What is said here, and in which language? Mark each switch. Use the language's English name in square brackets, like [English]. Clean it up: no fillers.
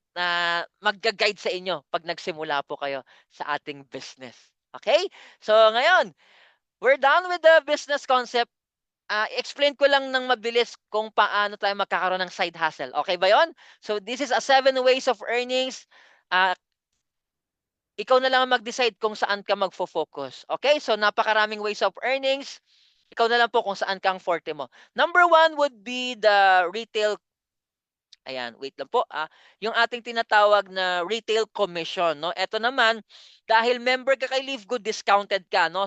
[Filipino] Na mag-guide sa inyo pag nagsimula po kayo sa ating business. Okay? So, ngayon, [English] we're done with the business concept. [Filipino] explain ko lang ng mabilis kung paano tayo magkakaroon ng side hustle. Okay ba yon? [English] So this is a 7 ways of earnings. [Filipino] Uh, ikaw na lang ang mag-decide kung saan ka magfo-focus. Okay? So napakaraming ways of earnings. Ikaw na lang po kung saan kang forte mo. [English] Number one would be the retail. [Filipino] Ayan, wait lang po. Yung ating tinatawag na retail commission, no? Ito naman, dahil member ka kay Livegood, discounted ka, no?